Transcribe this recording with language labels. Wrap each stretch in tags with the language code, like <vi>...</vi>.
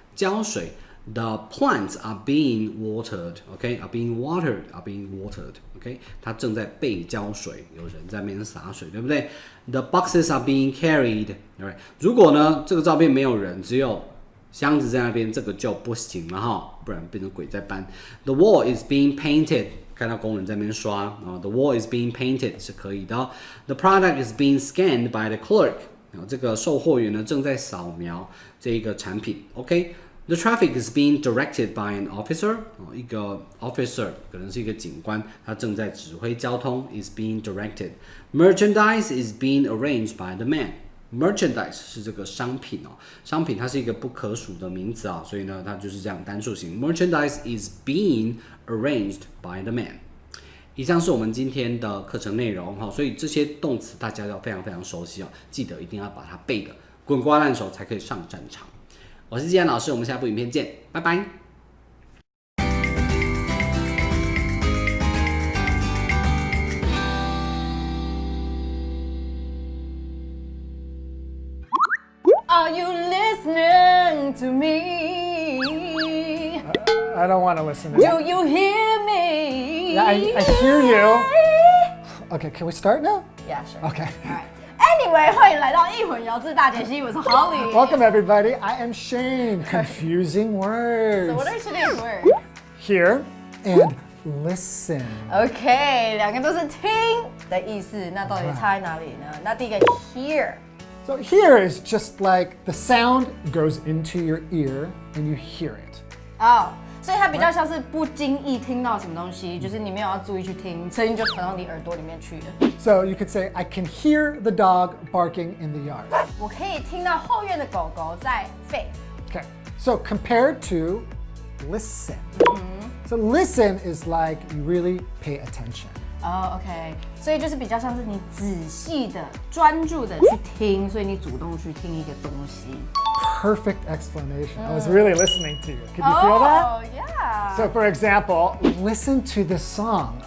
<zh>浇水</zh> <en>，The plants are being watered，OK，are being watered，are being watered，OK，</en> <zh>它正在被浇水，有人在那边洒水，对不对</zh> <en>？The boxes are being carried，alright。</en> <zh>如果呢这个照片没有人，只有箱子在那边，这个就不行了哈，不然变成鬼在搬。</zh> <en>The wall is being painted，</en> <zh>看到工人在那边刷，</zh> <en>The wall is being painted 是可以的。 The product is being scanned by the clerk，</en> <zh>这个售货员呢正在扫描这一个产品。</zh> <en>OK，The traffic is being directed by an officer， 一个 officer</en> <zh>可能是一个警官，他正在指挥交通</zh> <en>is being directed。 Merchandise is being arranged by the man。</en> <zh>Merchandise 是这个商品商品它是一个不可数的名词所以呢它就是这样单数型。</zh> <en>Merchandise is being arranged by the man。</en> <zh>以上是我们今天的课程内容所以这些动词大家要非常非常熟悉记得一定要把它背得滚瓜烂熟才可以上战场。我是季安老师，我们下部影片见，拜拜。</zh> <en>Are you listening to me? I don't want to listen to Do you hear me? Yeah, I hear you. Okay, can we start now? Yeah, sure. Okay. All right.</en> <zh>Anyway, 欢迎来到一混摇之大解析，我是 Holly.</zh> <en>Welcome everybody. I am Shane. Confusing words. So what are today's words? Hear and listen.</en> <zh>OK， 两个都是听的意思，那到底差在哪里呢？那第一个 hear。So</zh> <en>hear is just like the sound goes into your ear and you hear it.</en> <zh>所以它比较像是不经意听到什么东西，就是你没有要注意去听，声音就传到你耳朵里面去了。</zh> <en>So you could say, I can hear the dog barking in the yard.</en> <zh>我可以听到后院的狗狗在吠。</zh> <en>Okay, so compared to listen. So listen is like you really pay attention.</en> <zh>OK， 所以就是比较像是你仔细的、专注的去听，所以你主动去听一个东西。</zh> <en>Perfect explanation. I was really listening to you. Could you feel that? Oh, yeah. So for example, listen to this song.</en>